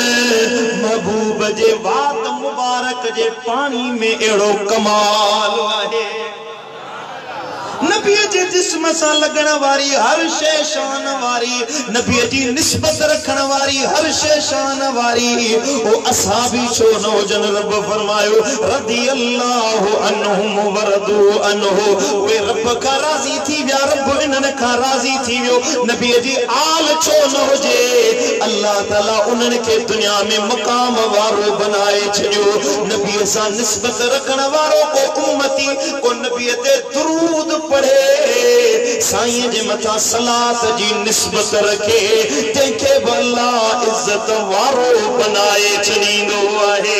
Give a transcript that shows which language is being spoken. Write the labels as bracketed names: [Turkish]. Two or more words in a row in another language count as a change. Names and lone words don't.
[Sindhi] महबूब जे वात मुबारक जे पानी में एड़ो कमाल आहे। नबीअ जे जिस्म सां लगण वारी हर शइ शान वारी नबीअ जी निस्बत रखण वारी हर शइ शान वारी ओ असां भी छो न हुजनि। रब फरमायो [Arabic] رضي الله عنهم ورضوا عنه [Sindhi] वे रब का राज़ी थी विया रब इन्हनि खां राज़ी थी वियो। नबीअ जी आल छो न हुजे अल्लाह ताला उन्हनि खे दुनिया में मक़ाम वारो बनाए छॾियो। नबीअ सां निस्बत रखण वारो को उम्मती को नबीअ ते दुरूद पढ़े साईं जे मथा सलात जी निस्बत रखे तंहिंखे बि अल्लाह इज्जत वारो बनाए छॾींदो आहे।